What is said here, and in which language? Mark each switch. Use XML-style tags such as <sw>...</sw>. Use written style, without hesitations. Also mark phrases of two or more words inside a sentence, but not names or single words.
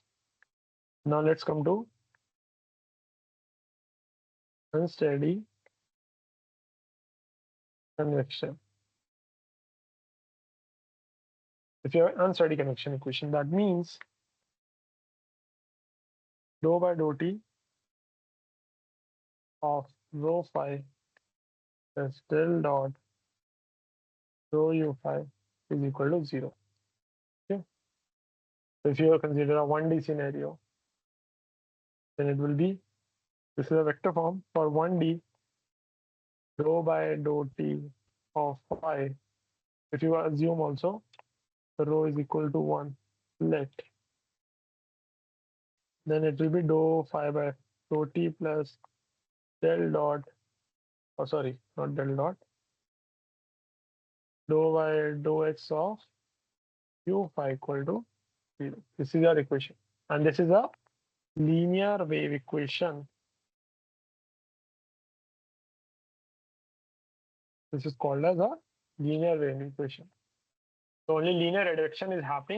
<en>Now let's come to unsteady convection. If you have unsteady convection equation, that means dou by dou t of rho phi plus del dot rho u phi is equal to 0. Okay. So if you consider a 1D scenario, then it will be, this is a vector form for 1D, rho by dou t of phi. If you assume also the rho is equal to 1, let, then it will be dou phi by dou t plus del dot, oh sorry, not del dot, dou by dou x of u phi equal to 0. This is our equation, and this is a linear wave equation. This is called as a linear wave equation. So only linear reduction is happening.</en>